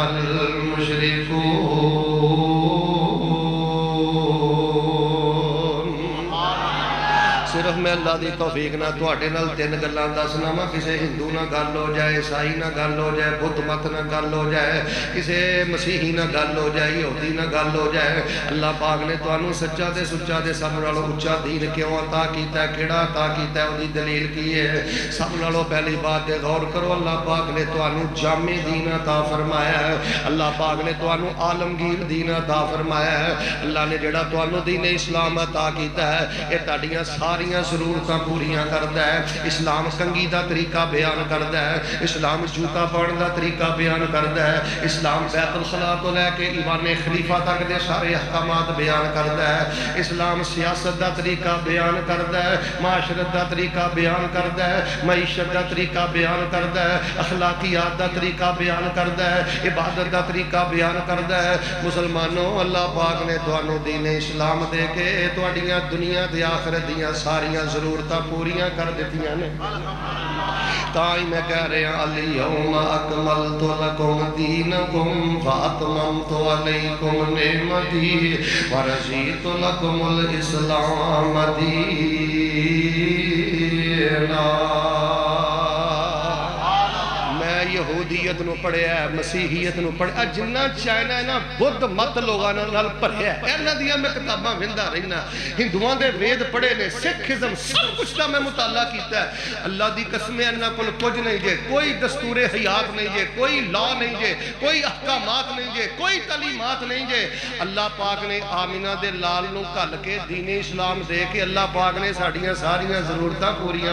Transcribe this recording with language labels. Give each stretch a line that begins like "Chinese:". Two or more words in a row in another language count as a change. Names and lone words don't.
Punjabi: المشرکون صرف میں اللہ دی توفیق نہ تواڈے نال تین گلاں دسنا وا کسے ہندو نہ گل ہو جائے عیسائی نہ گل ہو جائے بدھ مت نہ گل ہو جائے کسے مسیحی نہ گل ہو جائے یہودی نہ گل ہو جائے اللہ پاک نے تانوں سچا تے سچا دے سب نالوں اونچا دین کیوں عطا کیتا ہے کیڑا عطا کیتا ہے اودی دلیل کی ہے سب نالوں پہلی بات تے غور کرو اللہ پاک نے تانوں جامع دین عطا فرمایا ہے اللہ پاک نے تانوں عالمگیر دین عطا فرمایا ہے اللہ نے جڑا تانوں دین اسلام عطا کیتا ہے اے تہاڈیاں ضرورتاں پوریاں کردا ہے اسلام کنگھی دا طریقہ بیان کردا ہے اسلام جوتا پاؤن دا طریقہ بیان کردا ہے اسلام بیت الخلا تو لے کے ایوان خلیفہ تک دے سارے احکامات بیان کردا ہے اسلام سیاست دا طریقہ بیان کردا ہے معاشرت دا طریقہ بیان کردا ہے معیشت دا طریقہ بیان کردا ہے اخلاقیات دا طریقہ بیان کردا ہے عبادت دا طریقہ بیان کردا ہے مسلمانوں اللہ پاک نے تانوں دین اسلام دے کے تہاڈیاں دنیا تے آخرت دیاں ساریاں ضرورتاں پوریاں کر دیتیاں نے تائی میں کہہ رہے ہیں
Arabic: اليوم اکملت لکم دینکم واتممت علیکم نعمتی ورضیت لکم الاسلام
Punjabi: دینا یہودیت نو پڑھیا ہے مسیحیت نو پڑھیا ہے جنہ چائنا ہے نا بدھ مت لوگاں نال پڑھیا ہے انہاں دیاں میں کتاباں ویندا رہنا ہندوؤں دے وید پڑھے نے سکھزم سب کچھ دا میں مطالعہ کیتا ہے اللہ دی قسم انہاں کول کچھ نہیں جے کوئی دستور حیات نہیں جے کوئی لا نہیں جے کوئی احکامات نہیں جے کوئی تعلیمات نہیں جے اللہ پاک نے آمینہ دے لال نو کل کے دین اسلام دے کے اللہ پاک نے ساڈیاں ساریاں ضرورتاں پوریاں